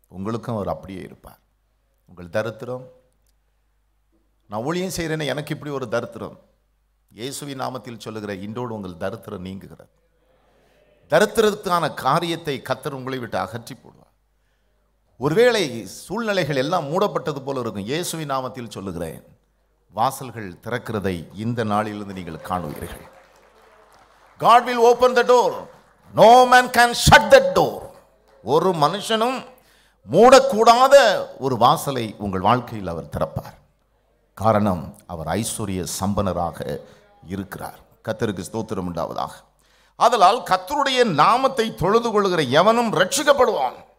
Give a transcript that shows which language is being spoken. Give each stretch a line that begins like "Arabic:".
Tamil: உங்களுக்கும் அவர் அப்படியே இருப்பார். உங்கள் தரித்திரம், நான் ஊழியம் செய்கிறேன்னு எனக்கு இப்படி ஒரு தரித்திரம், இயேசுவின் நாமத்தில் சொல்லுகிற இன்றோடு உங்கள் தரித்திரம் நீங்குகிறது. தரித்திரத்துக்கான காரியத்தை கர்த்தர் உங்களை விட்டு அகற்றி போடுவார். ஒருவேளை சூழ்நிலைகள் எல்லாம் மூடப்பட்டது போல இருக்கும். இயேசுவின் நாமத்தில் சொல்லுகிறேன், வாசல்கள் திறக்கிறதை இந்த நாளிலிருந்து நீங்கள் காணுவீர்கள்.
English: God will open the door. No man can shut that door.
Tamil: ஒரு மனுஷனும் மூடக்கூடாத ஒரு வாசலை உங்கள் வாழ்க்கையில் அவர் திறப்பார். காரணம், அவர் ஐஸ்வர்ய சம்பனராக இருக்கிறார். கர்த்தருக்கு ஸ்தோத்திரம் உண்டாவதாக. ஆதலால் கர்த்தருடைய நாமத்தை தொழுது கொள்ளுகிற எவனும் ரட்சிக்கப்படுவான்.